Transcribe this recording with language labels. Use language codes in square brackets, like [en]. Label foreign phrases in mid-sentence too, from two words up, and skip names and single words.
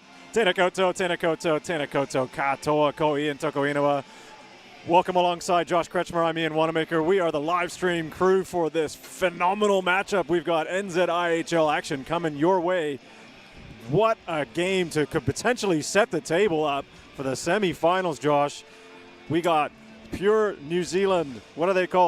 [mi] Tēnā koutou, tēnā koutou, tēnā koutou, katoa, ko Ian toko inawa. [en] Welcome alongside Josh Kretschmer. I'm Ian Wanamaker. We are the live stream crew for this phenomenal matchup. We've got NZIHL action coming your way. What a game to could potentially set the table up for the semifinals, Josh. We got Pure New Zealand, what are they called?